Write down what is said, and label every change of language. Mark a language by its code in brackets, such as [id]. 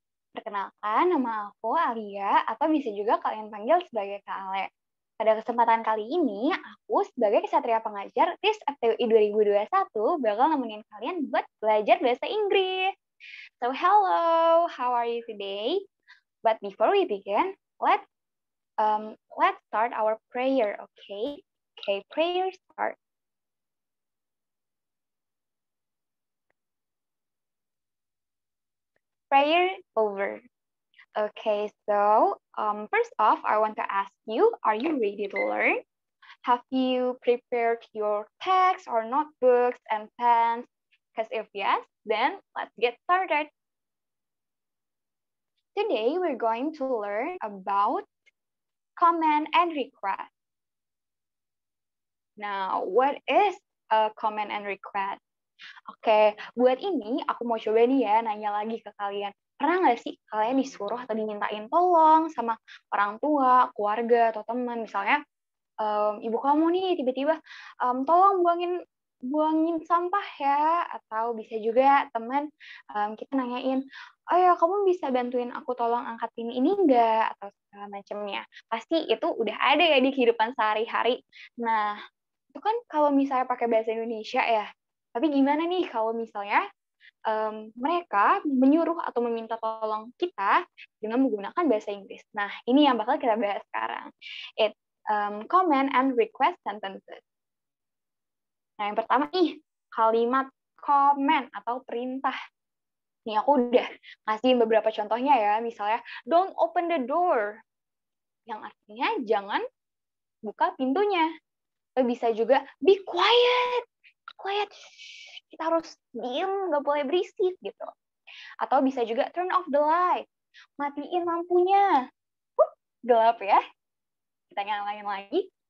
[id] Perkenalkan, nama aku Alia, atau bisa juga kalian panggil sebagai Kak Ale. Pada kesempatan kali ini, aku sebagai Kesatria Pengajar TIS FTUI 2021 bakal nemenin kalian buat belajar bahasa Inggris. [en] So, hello, how are you today? But before we begin, let's start our prayer, okay? Okay, prayer start. Prayer over. Okay, so first off, I want to ask you, are you ready to learn? Have you prepared your text or notebooks and pens? Because if yes, then let's get started. Today, we're going to learn about comment and request. Now, what is a comment and request? [id] Oke, buat ini aku mau coba nih ya nanya lagi ke kalian. Pernah nggak sih kalian disuruh atau dimintain tolong sama orang tua, keluarga, atau teman? Misalnya, ibu kamu nih tiba-tiba, tolong buangin sampah ya. Atau bisa juga teman, kita nanyain, oh ya kamu bisa bantuin aku tolong angkatin ini nggak? Atau segala macamnya. Pasti itu udah ada ya di kehidupan sehari-hari. Nah, itu kan kalau misalnya pakai bahasa Indonesia ya. Tapi gimana nih kalau misalnya mereka menyuruh atau meminta tolong kita dengan menggunakan bahasa Inggris. Nah, ini yang bakal kita bahas sekarang. [en] It's comment and request sentences. [id] Nah, yang pertama nih, kalimat comment atau perintah. Nih, aku udah ngasih beberapa contohnya ya. Misalnya, [en] don't open the door. [id] Yang artinya jangan buka pintunya. Atau bisa juga, [en] be quiet. Quiet. [id] Kita harus diem, nggak boleh berisik gitu. Atau bisa juga [en] turn off the light, [id] matiin lampunya. Gelap ya. Kita nyalain lagi.